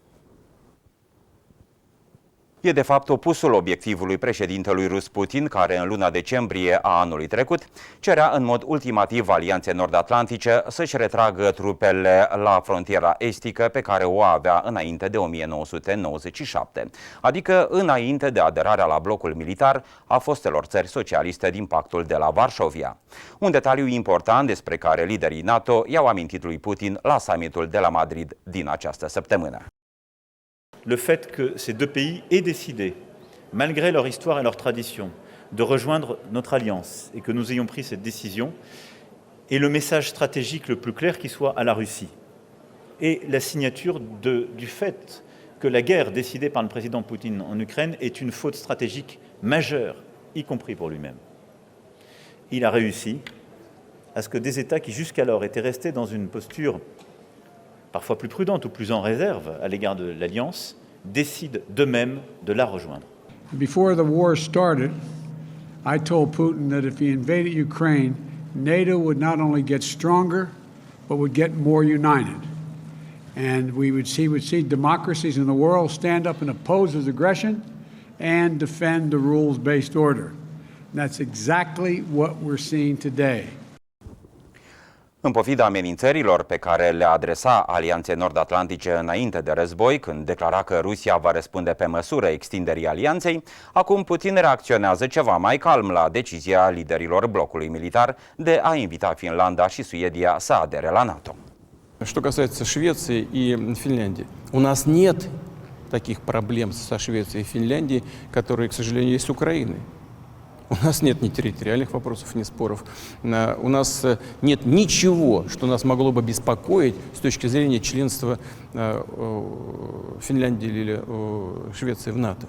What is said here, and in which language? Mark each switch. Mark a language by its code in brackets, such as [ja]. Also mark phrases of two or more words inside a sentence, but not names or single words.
[ro] E de fapt opusul obiectivului președintelui rus Putin, care în luna decembrie a anului trecut cerea în mod ultimativ Alianței Nord-Atlantice să-și retragă trupele la frontiera estică pe care o avea înainte de 1997, adică înainte de aderarea la blocul militar a fostelor țări socialiste din pactul de la Varșovia. Un detaliu important despre care liderii NATO i-au amintit lui Putin la summitul de la Madrid din această săptămână. [fr] Le fait que ces deux pays aient décidé, malgré leur histoire et leur tradition, de rejoindre notre alliance et que nous ayons pris cette décision est le message stratégique le plus clair qui soit à la Russie. Et la signature du fait que la guerre décidée par le président Poutine en Ukraine est une faute stratégique majeure, y compris pour lui-même. Il a réussi à ce que des États qui jusqu'alors étaient restés dans une posture parfois plus prudente ou plus en réserve à l'égard de l'Alliance, décident d'eux-mêmes de la rejoindre. [en] Before the war started, I told Putin that if he invaded Ukraine, NATO would not only get stronger, but would get more united. And he would see democracies in the world stand up and oppose his aggression and defend the rules-based order. And that's exactly what we're seeing today. [ro] În pofida amenințărilor pe care le adresa Alianței Nord-Atlantice înainte de război, când declara că Rusia va răspunde pe măsură extinderii alianței, acum Putin reacționează ceva mai calm la decizia liderilor blocului militar de a invita Finlanda și Suedia să adere la NATO. [ru] Что касается Швеции и Финляндии, у нас нет таких проблем со Швецией и Финляндией, которые, к сожалению, есть с Украиной. У нас нет ни территориальных вопросов, ни споров. У нас нет ничего, что нас могло бы беспокоить с точки зрения членства Финляндии или Швеции в НАТО.